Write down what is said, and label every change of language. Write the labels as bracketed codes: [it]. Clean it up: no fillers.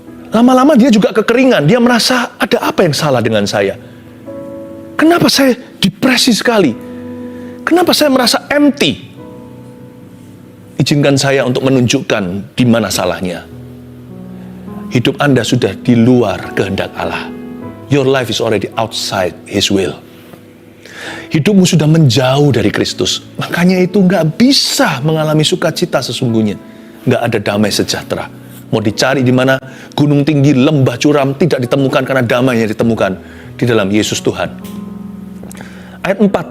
[id] Lama-lama dia juga kekeringan. Dia merasa ada apa yang salah dengan saya. Kenapa saya depresi sekali? Kenapa saya merasa empty? Izinkan saya untuk menunjukkan di mana salahnya. Hidup Anda sudah di luar kehendak Allah. [en] Your life is already outside His will. [id] Hidupmu sudah menjauh dari Kristus. Makanya itu nggak bisa mengalami sukacita sesungguhnya. Nggak ada damai sejahtera. Mau dicari di mana gunung tinggi, lembah curam tidak ditemukan karena damai yang ditemukan di dalam Yesus Tuhan. Ayat 4.